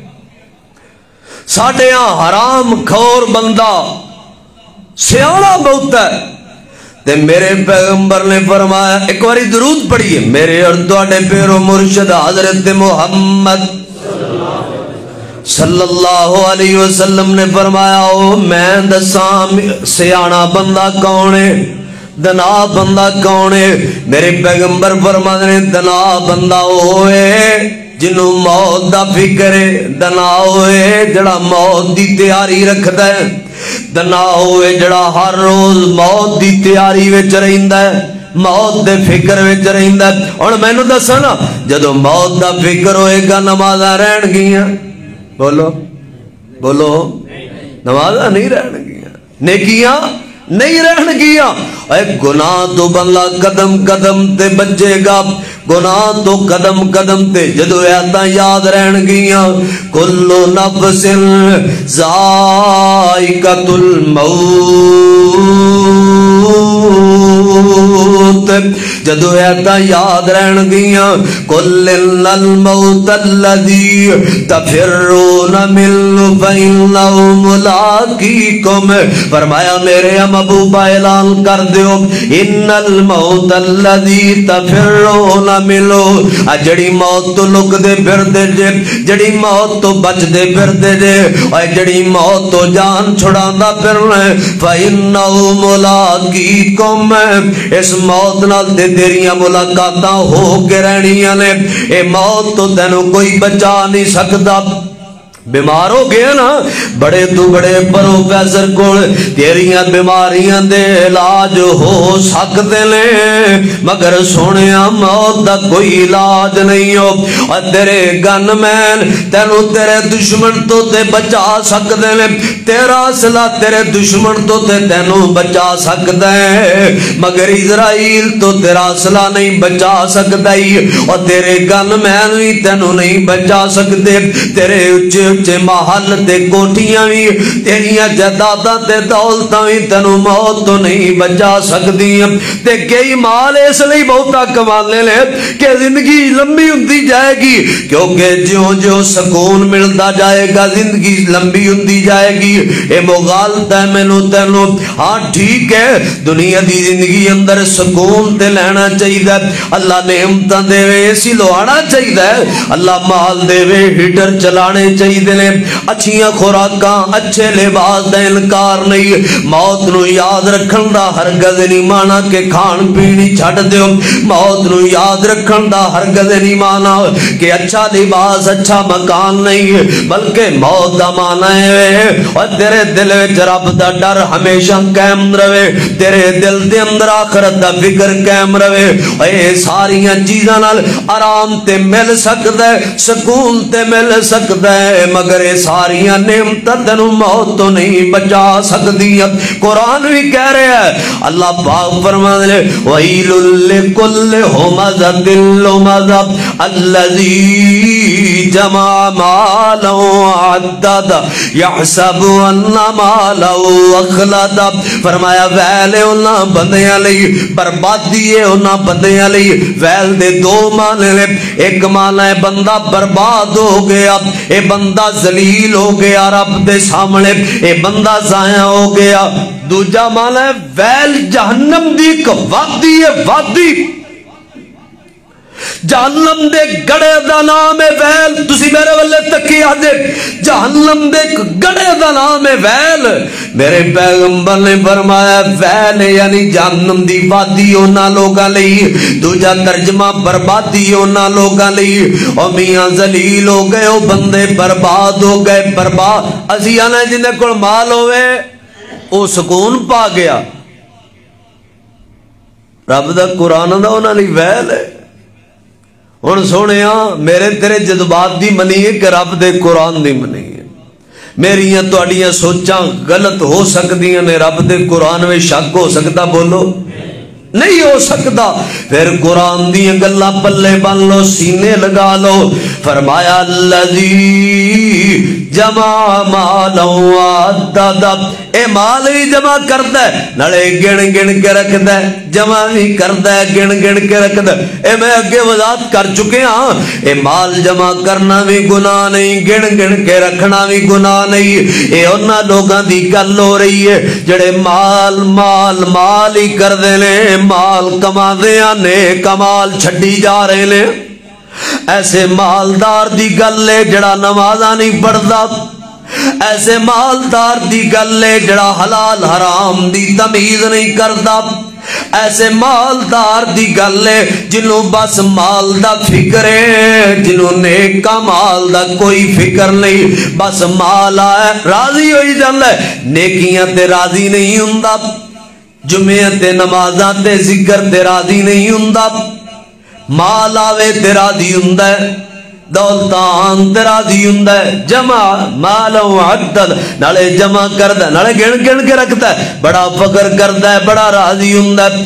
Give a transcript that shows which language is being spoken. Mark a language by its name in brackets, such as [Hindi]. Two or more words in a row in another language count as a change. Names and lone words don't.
[Punjabi] ساڈے ہاں حرام خور بندہ سیاڑا بہت ہے، تے میرے پیغمبر نے فرمایا، ایک باری درود پڑھیے، میرے اور تواڈے پیرو مرشد حضرت محمد [Arabic] صلی اللہ علیہ وسلم [Punjabi] نے فرمایا، او میں دساں سیاڑا بندہ کون ہے، دنا بندہ کون ہے؟ [Urdu] میرے پیغمبر فرماتے ہیں [Punjabi] دنا بندہ ہوئے جنوں موت دا فکر ہے، دنا ہوئے جڑا موت دی تیاری رکھدا ہے، دنا ہوئے جڑا ہر روز موت دی تیاری وچ رہندا ہے، موت دے فکر وچ رہندا ہے۔ اور مینوں دسو نا، جدوں موت دا فکر ہوئے گا نمازاں رہن گیاں، بولو بولو، نمازاں نہیں رہن گیاں، نیکیاں نہیں رہن گیا۔ اے گناہ تو بندہ قدم قدم تے بچے گا، گناہ تو قدم قدم تے جدو ایتاں یاد رہن گیا، [Arabic] کل نفس ذائقۃ الموت، [Punjabi] جدو ایتاں یاد رہن گیا، [Arabic] کل الموت الذی تفرون منہ فإنہ [Punjabi] ملاقیکم، فرمایا میرے محبوبہ اعلان کر دیو، [Arabic] ان الموت الذی تفرون منہ، [Punjabi] جڑی موت تو لک دے پھر دے جے، جڑی موت تو بچ دے پھر دے جے، اور جڑی موت تو جان چھڑاندا پھرنا، [Arabic] فإنہ ملاقیکم، [Punjabi] اس موت نال تے تیریاں ملاقاتاں ہو کے رہنیاں نے، اے موت تو تینوں کوئی بچا نہیں سکتا۔ بیمار ہو گیا نا، بڑے تو بڑے پروفیسر کول تیریاں بیماریاں دے علاج ہو سکتے نے، مگر سونیا موت دا کوئی علاج نہیں ہو، اور تیرے گن مین تینوں تیرے دشمن تو تے بچا سکتے نے، تیرا اسلحہ تیرے دشمن تو تے تینوں بچا سکتا ہے، مگر اسرائیل تو تیرا اسلحہ نہیں بچا سکتا ہی، اور تیرے گن مین بھی تینوں نہیں بچا سکتے، تیرے اچھے اچھے محل تے کوٹیاں بھی، تیریاں جائیداداں تے دولتاں بھی تینوں موت تو نہیں بچا سکدی، تے کئی مال اس لیے بہتا کمانے لے کہ زندگی لمبی ہوندی جائے گی، کیونکہ جیوں جیوں سکون ملتا جائے گا زندگی لمبی ہوندی جائے گی۔ اے مغالطہ ہے مینوں تینوں، ہاں ٹھیک ہے دنیا دی زندگی اندر سکون تے لینا چاہیے، اللہ نعمتاں دے وے اسی لوانا چاہیے، اللہ مال دے وے ہیٹر چلانے چاہیے، اچھیاں خوراکاں اچھے لباس دا انکار نہیں، موت نو یاد رکھن دا ہرگز نہیں مانا کہ کھان پینی چھڈ دیو، موت نو یاد رکھن دا ہرگز نہیں مانا کہ اچھا لباس اچھا مکان نہیں، بلکہ موت دا مانا ہے اور تیرے دل وچ رب دا ڈر ہمیشہ قائم رہے، تیرے دل دے اندر آخرت دا فکر قائم رہے، اے ساریاں چیزاں نال آرام تے مل سکدا ہے، سکون تے مل سکدا ہے، مگر یہ ساریاں نعمتاں تینوں موت تو نہیں بچا سکدی۔ [Urdu] قرآن بھی کہہ رہا ہے، اللہ پاک فرماتے ہیں [Arabic] وَيْلٌ لِكُلِّ ہُمَزَةٍ لُمَزَةٍ الَّذِي جَمَعَ مَالًا وَعَدَّدَهُ يَحْسَبُ أَنَّ مَالَهُ أَخْلَدَهُ، [Punjabi] فرمایا ویل ہے انہاں بندیاں لئی، بربادی ہے انہاں بندیاں لئی۔ ویل دے دو معنی نے، ایک معنی ہے بندہ برباد ہو گیا، اے بندہ ذلیل ہو گیا رب دے سامنے، اے بندہ ضائع ہو گیا۔ دوجا معنی ہے ویل جہنم دی ایک وادی ہے، وادی جہنم دے گڑے دا نام ہے ویل، تسی میرے والے تکی آدھے جہنم دے گڑے دا نام ہے ویل۔ میرے پیغمبر نے فرمایا ویل یعنی جہنم دی وادی ہونا لوگاں لئی، دوجا ترجمہ بربادی ہونا لوگاں لئی، او میاں ذلیل ہو گئے، او بندے برباد ہو گئے، برباد اسی آنا جنہیں کل مال ہوئے او سکون پا گیا، رب دا قرآن دا ہونا لی ویل ہے۔ ہن سونے میرے تیرے جذبات دی منی ہے کہ رب دے قرآن دی منی ہے، میریاں تواڈیاں سوچاں غلط ہو سکدیاں نے، رب دے قرآن میں شک ہو سکتا، بولو نہیں ہو سکتا. پھر قرآن دی گلا پلے بن لو، سینے لگا لو. فرمایا [Arabic] الذی جمع مالا وعددا، [Punjabi] اے مال ہی جمع کردا ہے نالے گن گن کے رکھدا ہے، جمع بھی کردا ہے گن گن کے رکھدا ہے. اے میں اگے وضاحت کر چکے ہاں، اے مال جمع کرنا بھی گناہ نہیں، گن گن کے رکھنا بھی گناہ نہیں. اے انہاں لوگاں دی گل ہو رہی ہے جڑے مال مال مال ہی کردے نے، مال کما دیا نے کمال چھڈی جا رہے نے. ایسے مالدار دی گل ہے جڑا نمازاں نہیں پڑھدا، ایسے مالدار دی گل ہے جڑا حلال حرام دی تمیز نہیں کردا، ایسے مالدار دی گل ہے جنہوں بس مال دا فکر ہے، جنہوں نیک مال دا کوئی فکر نہیں، بس مال آئے راضی ہوئی جاندہ ہے، نیکیاں تے راضی نہیں ہوندا، جمعہ تے نمازاں تے ذکر تے راضی نہیں ہوندا، مال آوے تے راضی ہوندا ہے، دولتان تے راضی ہوندا ہے. [Arabic] جمع مال وعدد [Punjabi] نالے جمع کردا نالے گن گن کے رکھتا ہے، بڑا فخر کردا ہے، بڑا راضی ہوندا ہے.